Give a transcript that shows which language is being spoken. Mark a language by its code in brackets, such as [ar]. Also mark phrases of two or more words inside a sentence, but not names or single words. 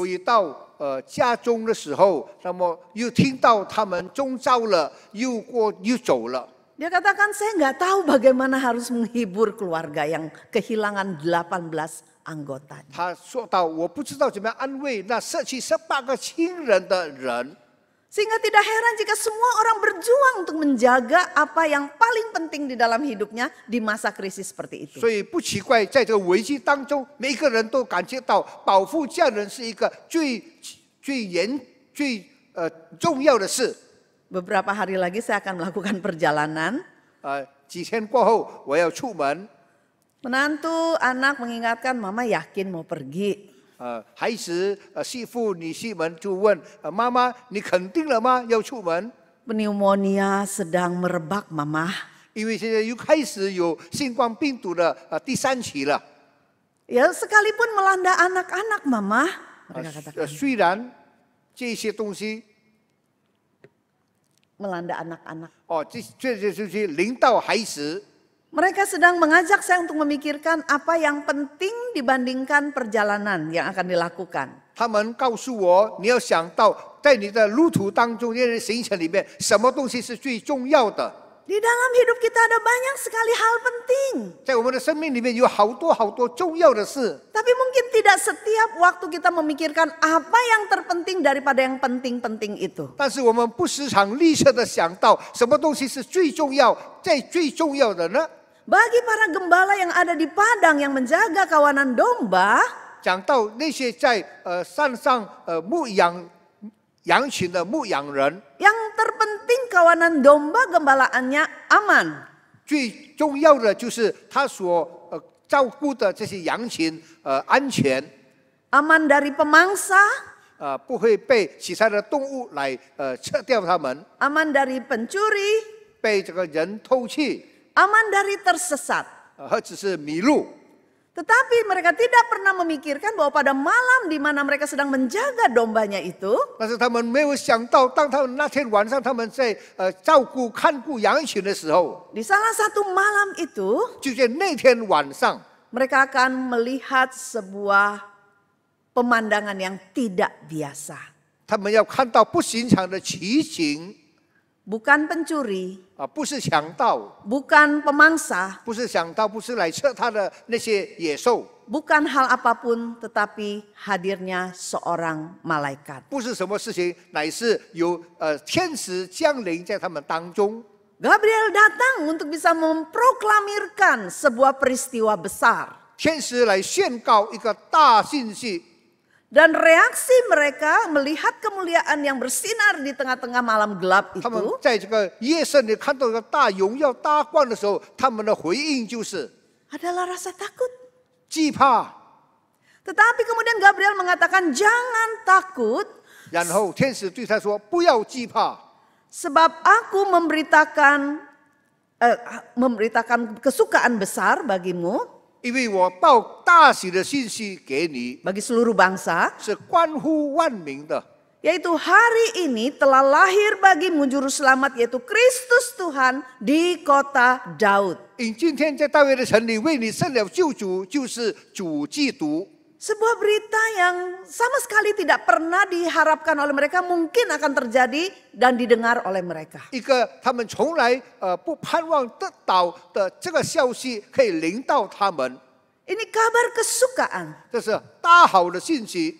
[zh] 回到家中的时候，那么又听到他们中招了，又走了。 [id] Dia katakan saya nggak tahu bagaimana harus menghibur keluarga yang kehilangan 18 anggota. [zh] 他说到，我不知道怎么样安慰那失去18个亲人的人。 [id] Sehingga tidak heran jika semua orang berjuang untuk menjaga apa yang paling penting di dalam hidupnya di masa krisis seperti itu. [zh] 所以不奇怪，在这个危机当中，每一个人都感觉到保护家人是一个最重要的事。 [id] Beberapa hari lagi saya akan melakukan perjalanan. [zh] 几天过后我要出门， [id] Menantu anak mengingatkan mama yakin mau pergi. [zh] 孩子媳妇女婿们就问妈妈，你肯定了吗？要出门？ [id] Pneumonia sedang merebak mama. [zh] 因为现在又开始有新冠病毒的第3期了。 [id] Ya sekalipun melanda anak-anak mama. Mereka katakan [zh] 虽然这些东西 [id] melanda anak-anak. [zh] 这些东西临到孩子。 [id] Mereka sedang mengajak saya untuk memikirkan apa yang penting dibandingkan perjalanan yang akan dilakukan. [zh] 他们告诉我，你要想到在你的路途当中，这些行程里面，什么东西是最重要的？ [id] Di dalam hidup kita ada banyak sekali hal penting. [zh] 在我们的生命里面有好多重要的事。 [id] Tapi mungkin tidak setiap waktu kita memikirkan apa yang terpenting daripada yang penting-penting itu. [zh] 但是我们不时常立刻的想到，什么东西是最重要，最重要的呢？ [id] Bagi para gembala yang ada di padang yang menjaga kawanan domba, [zh] 讲到那些在山上牧养羊群的牧羊人， [id] yang terpenting kawanan domba gembalaannya aman. [zh] 最重要的就是他所照顾的这些羊群安全， [id] Aman dari pemangsa, [zh] 不会被其他的动物来吃掉它们， [id] aman dari pencuri, [zh] 被这个人偷去， [id] aman dari tersesat. [zh] 或者是迷路。 [id] Tetapi mereka tidak pernah memikirkan bahwa pada malam di mana mereka sedang menjaga dombanya itu, [zh] 但是他们没有想到，当他们那天晚上他们在看顾羊群的时候， [id] di salah satu malam itu [zh] 就在那天晚上， [id] mereka akan melihat sebuah pemandangan yang tidak biasa. [zh] 他们要看到不寻常的奇景， [id] Bukan pencuri, [zh] 不是强盗， [id] bukan pemangsa, [zh] 不是强盗，不是来吃他的那些野兽， [id] bukan hal apapun tetapi hadirnya seorang malaikat. [zh] 不是什么事情，乃是有天使降临在他们当中。 [id] Gabriel datang untuk bisa memproklamirkan sebuah peristiwa besar. [zh] 天使来宣告一个大信息， [id] Dan reaksi mereka melihat kemuliaan yang bersinar di tengah-tengah malam gelap [zh] 他们 [id] itu [zh] 在这个夜深里看到一个大荣耀、大光的时候，他们的回应就是 [id] adalah rasa takut. [zh] 惧怕。 [id] Tetapi kemudian Gabriel mengatakan jangan takut [zh] 然后天使对他说：“不要惧怕， [id] sebab aku memberitakan kesukaan besar bagimu, [zh] 因为我报大喜的信息给你， [id] bagi seluruh bangsa, [zh] 是关乎万民的。 [id] Yaitu hari ini telah lahir bagimu juru selamat yaitu Kristus Tuhan di kota Daud. [zh] 因今天在大卫的城里为你生了救主，就是主基督。 [id] Sebuah berita yang sama sekali tidak pernah diharapkan oleh mereka mungkin akan terjadi dan didengar oleh mereka. [zh] 一个他们从来不盼望得到的这个消息，可以临到他们， [id] Ini kabar kesukaan. [zh] 这是大好的信息。